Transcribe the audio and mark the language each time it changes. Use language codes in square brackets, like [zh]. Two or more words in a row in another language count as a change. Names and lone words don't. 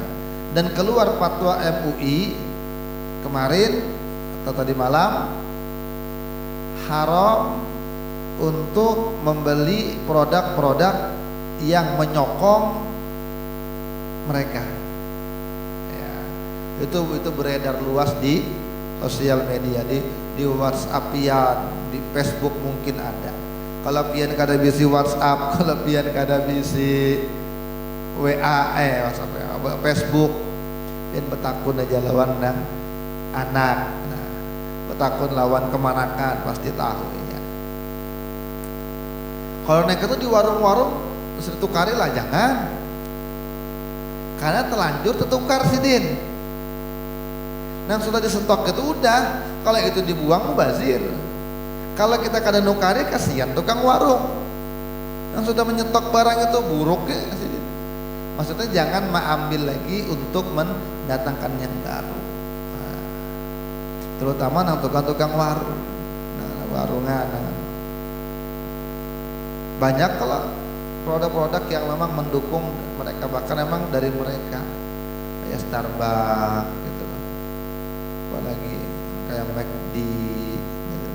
[id] Dan keluar fatwa MUI kemarin atau tadi malam, haram untuk membeli produk-produk yang menyokong mereka. Ya, itu beredar luas di sosial media, di WhatsApp-ian, di Facebook mungkin ada. [bjn] Kalau pian kada bisi WhatsApp, kalau pian kada bisi WA, WhatsApp, Facebook, pian betakun aja lawan nang anak, nah, betakun lawan kemanakan pasti tahu ya. Kalau naik itu di warung-warung terus ditukari lah, jangan, karena telanjur tertukar Sidin. [id] Yang sudah disetok itu udah, kalau itu dibuang mubazir. [bjn] Kalau kita kada nukari, kasihan tukang warung yang sudah menyetok barang itu buruk ya. [id] Maksudnya jangan mengambil lagi untuk mendatangkan yang baru. Nah, terutama yang tukang-tukang warung, warungan. Banyak kalau produk-produk yang memang mendukung mereka, bahkan memang dari mereka, kayak Starbucks gitu, apalagi kayak McD gitu.